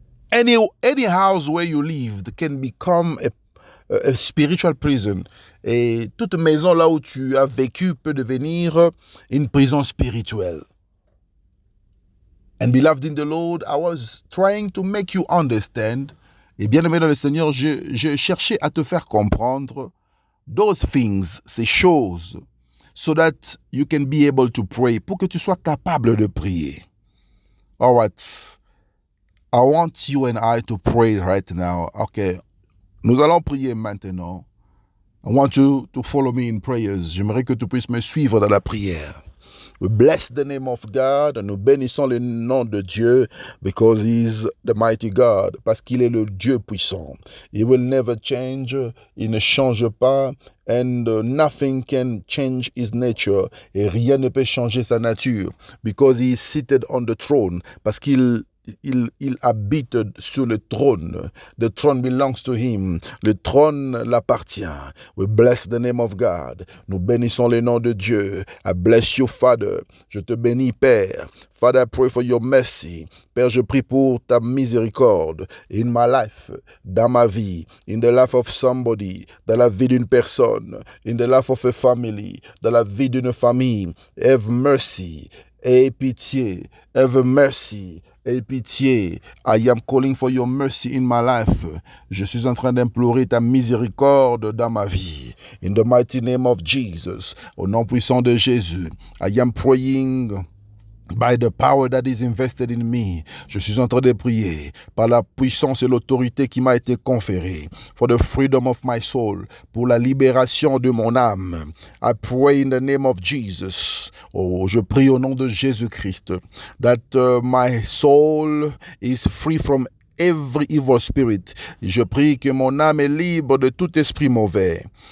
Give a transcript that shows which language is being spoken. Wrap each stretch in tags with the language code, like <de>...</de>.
<en>Any house where you lived can become a spiritual prison.</en> <fr>Et toute maison là où tu as vécu peut devenir une prison spirituelle.</fr> <en>And beloved in the Lord, I was trying to make you understand.</en> <fr>Et bien aimé dans le Seigneur, je cherchais à te faire comprendre</fr> <en>those things,</en> <fr>ces choses,</fr> <en>so that you can be able to pray,</en> <fr>pour que tu sois capable de prier.</fr> <en>All right. I want you and I to pray right now. Okay.</en> <fr>Nous allons prier maintenant.</fr> <en>I want you to follow me in prayers.</en> <fr>J'aimerais que tu puisses me suivre dans la prière.</fr> <en>We bless the name of God.</en> <fr>Nous bénissons le nom de Dieu</fr> <en>because He is the mighty God.</en> <fr>Parce qu'il est le Dieu puissant.</fr> <en>He will never change.</en> <fr>Il ne change pas.</fr> <en>And nothing can change His nature.</en> <fr>Et rien ne peut changer sa nature.</fr> <en>Because He is seated on the throne.</en> <fr>Parce qu'il habite sur le trône.</fr> <en>The throne belongs to him.</en> <fr>Le trône l'appartient.</fr> <en>We bless the name of God.</en> <fr>Nous bénissons le nom de Dieu.</fr> <en>I bless you, Father.</en> <fr>Je te bénis, Père.</fr> <en>Father, I pray for your mercy.</en> <fr>Père, je prie pour ta miséricorde</fr> <en>in my life,</en> <fr>dans ma vie,</fr> <en>in the life of somebody,</en> <fr>dans la vie d'une personne,</fr> <en>in the life of a family,</en> <fr>dans la vie d'une famille.</fr> <en>Have mercy.</en> <fr>Aie pitié.</fr> <en>Have mercy.</en> <fr>Aie pitié.</fr> <en>I am calling for your mercy in my life.</en> <fr>Je suis en train d'implorer ta miséricorde dans ma vie.</fr> <en>In the mighty name of Jesus.</en> <fr>Au nom puissant de Jésus.</fr> <en>I am praying by the power that is invested in me.</en> <fr>Je suis en train de prier par la puissance et l'autorité qui m'a été conférée.</fr> <en>For the freedom of my soul.</en> <fr>Pour la libération de mon âme.</fr> <en>I pray in the name of Jesus.</en> <fr>Oh, je prie au nom de Jésus-Christ.</fr> <en>That my soul is free from every evil spirit.</en> <fr>Je prie que mon âme est libre de tout esprit mauvais.</fr>